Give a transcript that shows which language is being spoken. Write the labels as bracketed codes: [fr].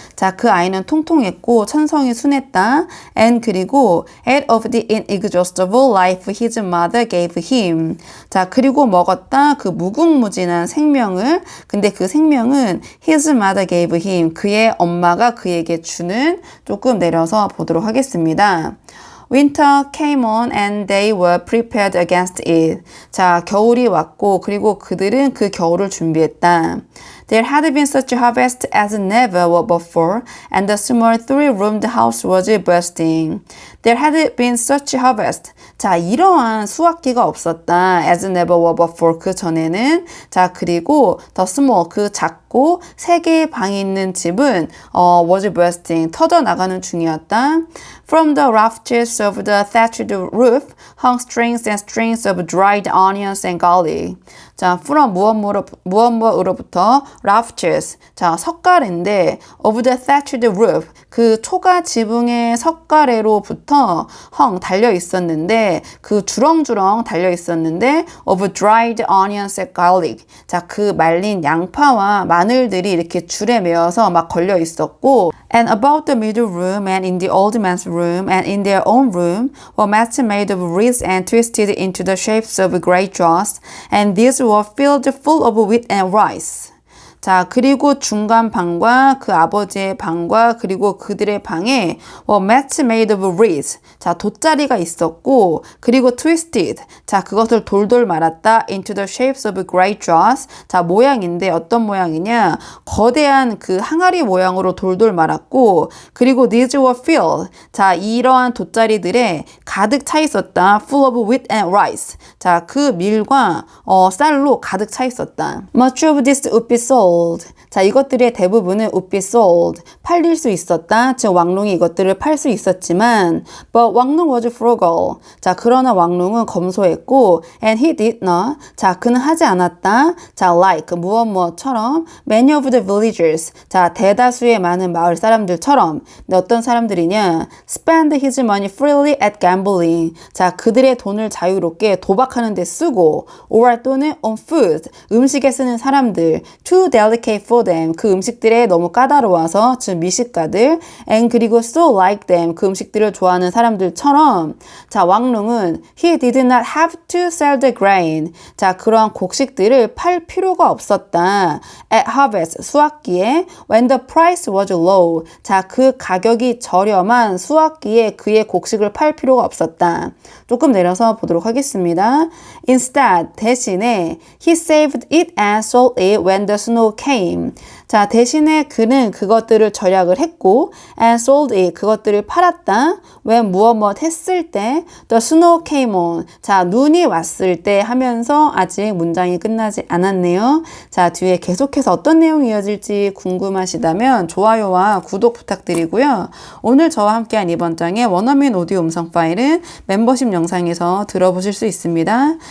[ko] 자, 그 아이는 통통했고 천성이 순했다. [en] And [ko] 그리고 [en] ate of the inexhaustible life his mother gave him. [ko] 자, 그리고 먹었다. 그 무궁무진한 생명을. 근데 그 생명은 [en] his mother gave him. [ko] 그의 엄마가 그에게 주는. 조금 내려서 보도록 하겠습니다. [en] Winter came on and they were prepared against it. [ko] 자, 겨울이 왔고 그리고 그들은 그 겨울을 준비했다. [en] There had been such a harvest as never before, and the small three-roomed house was bursting. There had been such a harvest. [ko] 자, 이러한 수확기가 없었다. [en] As never before. [ko] 그 전에는. 자, 그리고 [en] the small. [ko] 그 작고 세 개의 방이 있는 집은 [en] was bursting. [ko] 터져나가는 중이었다. [en] From the rafters of the thatched roof hung strings and strings of dried onions and garlic. [ko] 자, from 무엇으로부터 rafters. 자, 석가래인데 [en] of the thatched roof. [ko] 그 초가 지붕의 석가래로부터 hung 달려 있었는데 그 주렁주렁 달려 있었는데 [en] of dried onions and garlic. [ko] 자, 그 말린 양파와 마늘들이 이렇게 줄에 매어서 막 걸려 있었고 [en] and about the middle room and in the old man's room and in their own room were mats made of reeds and twisted into the shapes of great jars, and these were filled full of wheat and rice. [ko] 자, 그리고 중간 방과 그 아버지의 방과 그리고 그들의 방에 [en] mats made of reeds. [ko] 자, 돗자리가 있었고 그리고 twisted. 자, 그것을 돌돌 말았다. [en] into the shapes of great jars. [ko] 자, 모양인데 어떤 모양이냐? 거대한 그 항아리 모양으로 돌돌 말았고 그리고 [en] these were filled. [ko] 자, 이러한 돗자리들에 가득 차 있었다. [en] full of wheat and rice. [ko] 자, 그 밀과 쌀로 가득 차 있었다. [en] Much of this would be sold. [ko] 자, 이것들의 대부분은 [en] would be sold. [ko] 팔릴 수 있었다. 즉 왕농이 이것들을 팔 수 있었지만 but 왕농 [en] was frugal. [ko] 자, 그러나 왕농은 검소했고 [en] and he did not. [ko] 자, 그는 하지 않았다. [en] 자, like [ko] 무엇처럼 [en] many of the villagers. [ko] 자, 대다수의 많은 마을 사람들처럼. 근데 어떤 사람들이냐? [en] spend his money freely at gambling. [ko] 자, 그들의 돈을 자유롭게 도박하는 데 쓰고 or 또는 [en] on food. [ko] 음식에 쓰는 사람들. [en] too delicate for them. [ko] 그 음식들에 너무 까다로워서 즉 미식가들 and 그리고 [en] so like them. [ko] 그 음식들을 좋아하는 사람들처럼 자, 왕농은 [en] he did not have to sell the grain. [ko] 자, 그러한 곡식들을 팔 필요가 없었다. [en] At harvest, [ko] 수확기에 [en] when the price was low. [ko] 자, 그 가격이 저렴한 수확기에 그의 곡식을 팔 필요가 없었다. 조금 내려서 보도록 하겠습니다. [en] Instead, [ko] 대신에 [en] he saved it and sold it when the snow came. [ko] 자, 대신에 그는 그것들을 절약을 했고 [en] and sold it. [ko] 그것들을 팔았다. [en] when [ko] 무엇 했을 때 [en] the snow came on. [ko] 자, 눈이 왔을 때 하면서 아직 문장이 끝나지 않았네요. 자, 뒤에 계속해서 어떤 내용이 이어질지 궁금하시다면 좋아요와 구독 부탁드리고요. 오늘 저와 함께한 이번 장의 원어민 오디오 음성 파일은 멤버십 영상에서 들어보실 수 있습니다.